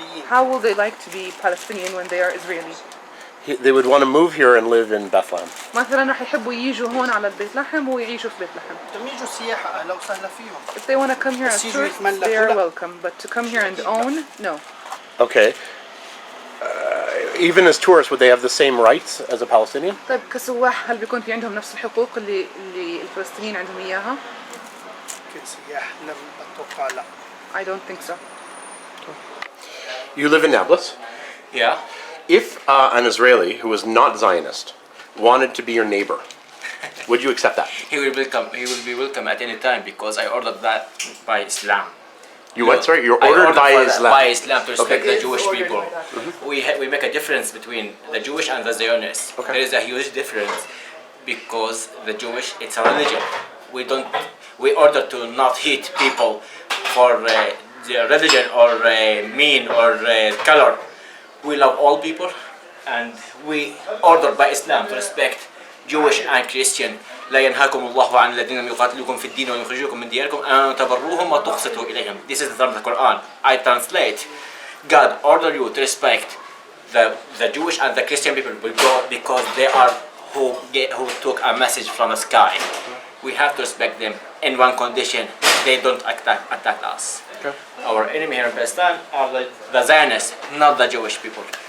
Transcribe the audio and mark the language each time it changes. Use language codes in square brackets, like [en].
[en] How will they like to be Palestinian when they are Israeli? They would want to move here and live in Bethlehem. [ar] مثلا رح يحبوا ييجوا هون على بيت لحم ويعيشوا في بيت لحم. يجوا سياحة أهلا وسهلا فيهم. [en] If they want to come here as tourists, they are welcome. But to come here and own, no. Okay. Even as tourists, would they have the same rights as a Palestinian? [ar] طيب كسواح هل بيكون في عندهم نفس الحقوق اللي الفلسطينيين عندهم إياها؟ كسياح لم أتوقع لا. [en] I don't think so. You live in Nablus? Yeah. If an Israeli who was not Zionist wanted to be your neighbor, would you accept that? He will be welcome at any time because I ordered that by Islam. You what? Sorry, you're ordered by Islam. By Islam to respect Okay. the Jewish people. We make a difference between the Jewish and the Zionists. Okay. There is a huge difference because the Jewish it's a religion. We order to not hate people for their religion or mean or color. We love all people, and we order by Islam to respect Jewish and Christian. [ar] لا ينهاكم الله عن الذين يقاتلوكم في الدين ويخرجوكم من دياركم أن تبروهم وتقسطوا إليهم. [en] This is the Quran. I translate. God order you to respect the Jewish and the Christian people because they are who took a message from the sky. We have to respect them in one condition: they don't attack us. Okay. Our enemy here in Palestine are the Zionists, not the Jewish people.